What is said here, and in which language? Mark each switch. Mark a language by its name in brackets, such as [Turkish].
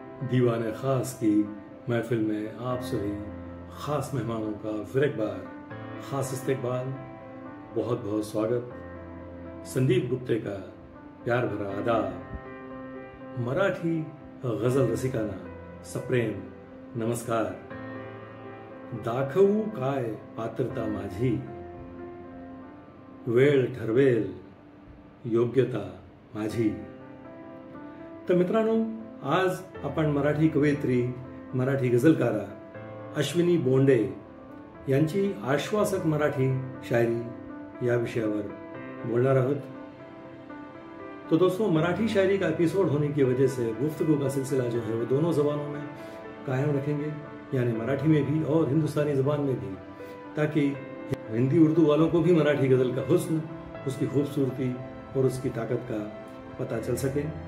[Hindi] दीवाने खास की महफिल में आप सभी खास मेहमानों का फिर एक बार खास इस्तकबाल, बहुत बहुत स्वागत. संदीप गुप्ते का प्यार भरा आदाब. [Marathi] मराठी गजल रसिकांना सप्रेम नमस्कार. दाखवू काय पात्रता माझी, वेळ ठरवेल योग्यता माझी. तर मित्रांनो, आज आपण मराठी कवयित्री, मराठी गझलकारा अश्विनी बोंडे यांची आश्वासक मराठी शायरी या विषयावर बोलणार आहोत. [Hindi] तो दोस्तों, मराठी शायरी का एपिसोड होने की वजह से गुफ्तगू का सिलसिला जो है वो दोनों जबानों में कायम रखेंगे, यानी मराठी में भी और हिंदुस्तानी जबान में भी, ताकि हिंदी उर्दू वालों को भी मराठी गजल का हुस्न, उसकी खूबसूरती और उसकी ताकत का पता चल सके.